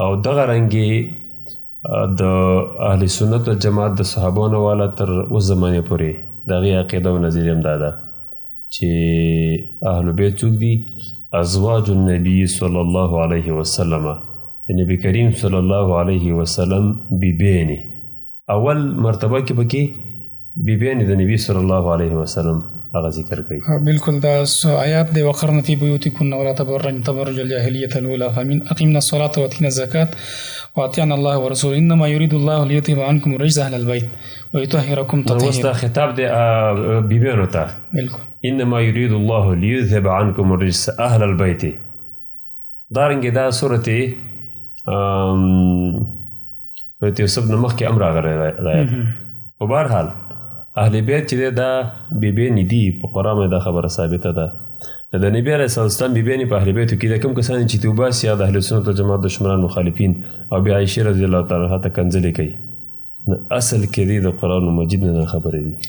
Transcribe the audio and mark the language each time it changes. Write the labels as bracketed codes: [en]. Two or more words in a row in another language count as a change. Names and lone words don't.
[ps] او دغه رنګې د اهل سنت والجماعت د صحابانو والا تر اوس زمانې پورې د هغې عقیده او نظریه هم دا ده چې اهل بیت څوک دي؟ [ar] ازواج النبي صلی الله علیه وسلم، [ps] د نبی کریم [ar] صلی الله علیه وسلم [ps] بیبیانې. اول مرتبه کې پکې بیبیانې د نبی [ar] صلی الله علیه وسلم [ps] هغه ذکر کوي. بالکل دا آیات دی، [ar] وقرن فی بیوتکن ولا تبرجن تبرج الجاهلیة الاولى فمن اقمنا الصلاة واتینا الزکاة واطعنا الله ورسوله انما يريد الله ليذهب عنكم الرجس اهل البيت ويطهركم تطهيرا. [ps] اوس دا خطاب دی بیبیانو ته. بالکل. [ar] انما يريد الله ليذهب عنكم الرجس اهل البيت. [ps] دارنګې دا سورت یوسف نه مخکې هم راغلی دی. په بهرحال اهل بیت چې دی دا بیبیانې دي، په قرآن باندې دا خبره ثابته ده. د نبي [ar] علیه صلات وسلام [ps] بیبیانې په اهل بیتو کې د کوم کسان چې تې وباسي یا د اهل سنت والجماعت دشمنان مخالفین او بیا عایشې [ar] رضی الله تعالی عنها [ps] ته کنځلې کوي، اصل کې دی د قرآن مجید نه خبرې دي.